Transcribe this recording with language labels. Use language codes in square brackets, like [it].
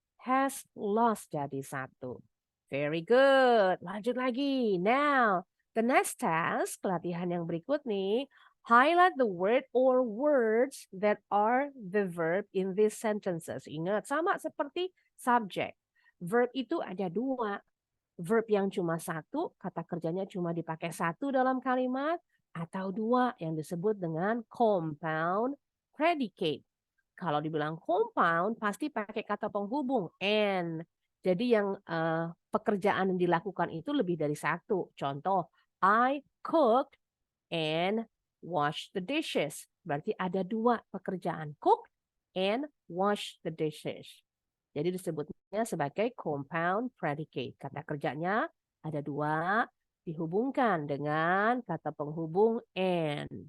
[id] Has lost jadi satu. [en] Very good. [id] Lanjut lagi. [en] Now, the next task, [id] pelatihan yang berikut nih. [en] Highlight the word or words that are the verb in these sentences. [id] Ingat, sama seperti subject. Verb itu ada dua. Verb yang cuma satu, kata kerjanya cuma dipakai satu dalam kalimat, atau dua yang disebut dengan compound predicate. Kalau dibilang compound, pasti pakai kata penghubung, and. Jadi yang pekerjaan yang dilakukan itu lebih dari satu. [en] Contoh, I cooked and wash the dishes. [id] Berarti ada dua pekerjaan, [en] cook and wash the dishes. [id] Jadi disebutnya sebagai compound predicate. Kata kerjanya ada dua, dihubungkan dengan kata penghubung and.